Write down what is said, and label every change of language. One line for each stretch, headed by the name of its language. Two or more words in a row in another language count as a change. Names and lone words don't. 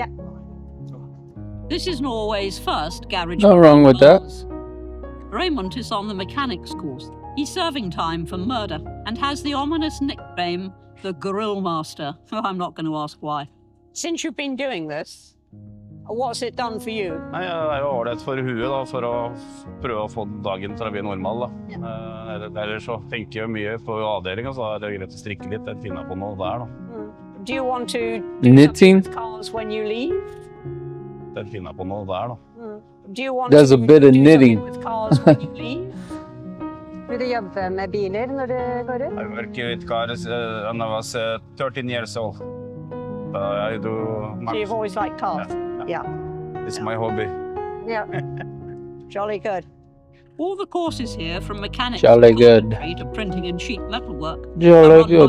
English: This is Norway's first garage. Nothing wrong with that. Raymond is on the mechanics course. He's serving time for murder and has the ominous nickname, the Grill Master. I'm not going to ask why. Since you've been doing this, what's it done for you?
Norwegian: Nei, det er jo ålreit for huet da, for å prøve å få dagen til å bli normal da. Ellers så tenker jeg mye på avdelingen, så er det greit å strikke litt, jeg finner på noe der da.
English: Do you want to Knitting? with cars when you leave?
Norwegian: Jeg finner på noe der da.
English: Do you want There's to a bit of do knitting. something with cars when you leave?
Norwegian: Vil du jobbe med biler når du går ut?
English: I work with cars when I was 13 years old. I do. So you've always liked cars? Yeah. It's my hobby. Yeah. Jolly good. All the courses here, from mechanics Jolly to good. carpentry to printing and sheet metal work, Jolly are run by